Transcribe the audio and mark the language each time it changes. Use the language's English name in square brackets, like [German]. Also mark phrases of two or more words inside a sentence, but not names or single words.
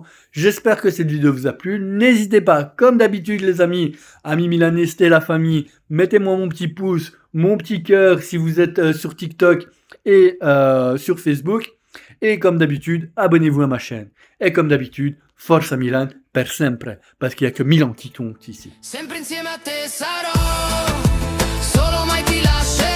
[French] J'espère que cette vidéo vous a plu. N'hésitez pas, comme d'habitude les amis milanistes et la famille, mettez-moi mon petit pouce, mon petit cœur si vous êtes sur TikTok et sur Facebook. Et comme d'habitude, abonnez-vous à ma chaîne. Et comme d'habitude, [Italian] Forza Milan per sempre, [French] parce qu'il n'y a que Milan qui compte ici. [Italian] Sempre insieme a te sarò, solo mai ti lascio.